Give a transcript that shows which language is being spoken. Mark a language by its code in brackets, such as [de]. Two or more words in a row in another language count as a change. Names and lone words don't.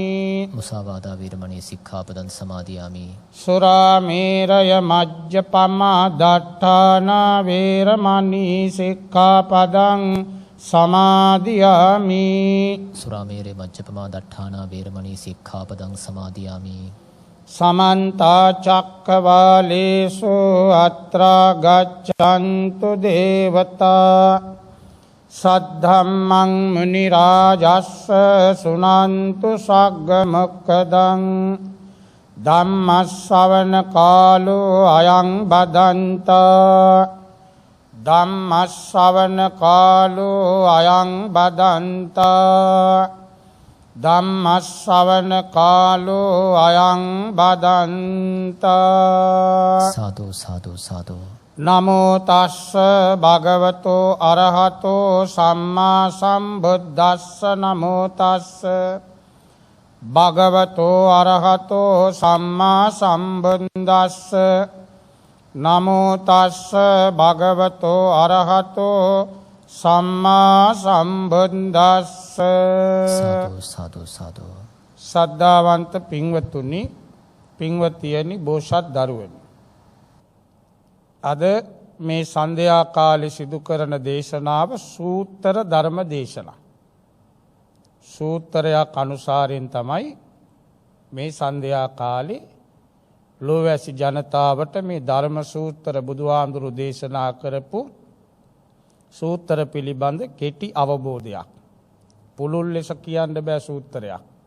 [pi] මුසාවාදා වේරමණී සික්ඛාපදං සමාදියාමි සුරාමේරය මජ්ජපමා දට්ඨානා වේරමණී සික්ඛාපදං සමාදියාමි සුරාමේරේ මජ්ජපමා දට්ඨානා වේරමණී සික්ඛාපදං සමාදියාමි සමන්ත චක්කවාලේසු අත්‍රා ගච්ඡන්තු දේවතා සද්ධම්මං මුනි රාජස්ස සුනන්තු සග්ග මොක්ඛදං ධම්මස්සවන කාලෝ අයං බදන්තා ධම්මස්සවන කාලෝ අයං බදන්තා ධම්මස්සවන කාලෝ අයං බදන්තා සාදු සාදු සාදු නමෝ තස්ස භගවතෝ අරහතෝ සම්මා සම්බුද්දස්ස නමෝ තස්ස භගවතෝ අරහතෝ සම්මා සම්බුද්දස්ස නමෝ තස්ස භගවතෝ අරහතෝ සම්මා සම්බුද්දස්ස සාදු සාදු සාදු [si] සද්ධාවන්ත පින්වතුනි පින්වතියනි බෝසත් දරුවනි අද මේ සන්ධ්‍යා කාලේ සිදු කරන දේශනාව සූත්‍ර ධර්ම දේශනා සූත්‍රයක් අනුසාරයෙන් තමයි මේ සන්ධ්‍යා කාලේ ලෝවැසි ජනතාවට මේ ධර්ම සූත්‍ර බුදුහාමුදුරු දේශනා කරපු සූත්‍ර පිළිබඳ කෙටි අවබෝධයක් පුළුල් ලෙස කියන්න බෑ සූත්‍රයක්.